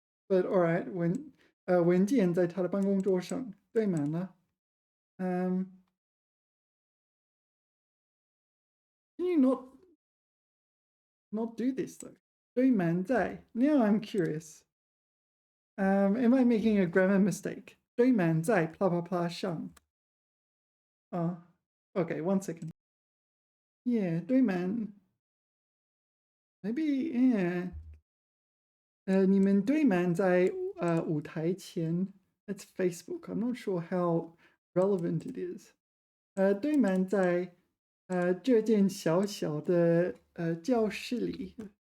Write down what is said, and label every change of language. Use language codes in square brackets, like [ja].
[en] But all right, [zh] 文件在他的办公桌上堆满了. [en] Can you not do this though? 堆满在.Now I'm curious. Am I making a grammar mistake? 堆满在 blah blah blah 上. Oh, okay, 1 second. Yeah, 堆满. Maybe, yeah. [zh] 你们堆满在舞台前. [en] That's Facebook. I'm not sure how relevant it is. [zh] 堆满在这间小小的教室里.